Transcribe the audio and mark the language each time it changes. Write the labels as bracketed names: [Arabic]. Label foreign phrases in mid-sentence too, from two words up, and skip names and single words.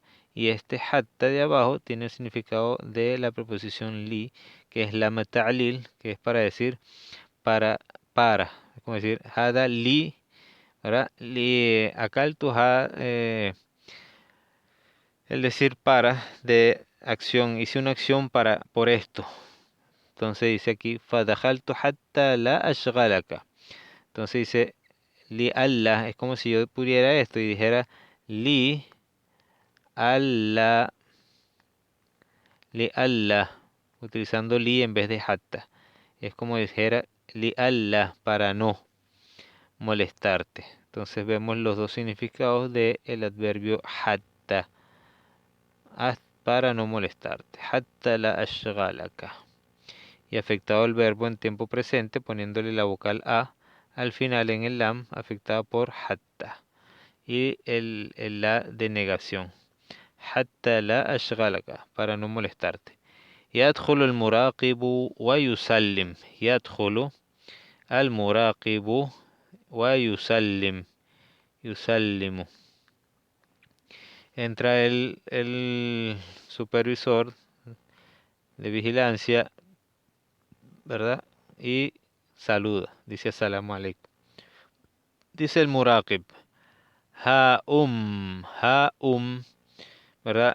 [Spanish] Y este hatta de abajo tiene el significado de la preposición li, que es la ta'lil, que es para decir para. Es como decir, [Arabic] هذا لي, [Spanish] ¿verdad? Li, acá el tuja, el decir para, de acción, hice una acción por esto. Entonces dice aquí, [Arabic] فدخلت حتى لا أشغلك. [Spanish] Entonces dice, [Arabic] لئلا, [Spanish] es como si yo pudiera esto y dijera, [Arabic] لئلا, لئلا, [Spanish] utilizando li en vez de hatta. Es como dijera, [Arabic] لئلا, [Spanish] para no molestarte. Entonces vemos los dos significados del adverbio hatta, para no molestarte. [Arabic] حتى لا أشغلك. [Spanish] Y afectado el verbo en tiempo presente poniéndole la vocal a al final en el lam, afectado por hatta. Y el la de negación. [Arabic] حتى لا أشغلك, [Spanish] para no molestarte. [Arabic] يدخل المراقب ويسلم. يدخل المراقب ويسلم. يسلم. [Spanish] Entra el supervisor de vigilancia, ¿verdad? Y saluda, dice [Arabic] السلام عليكم. [Spanish] Dice el muraqib, ha ¿verdad?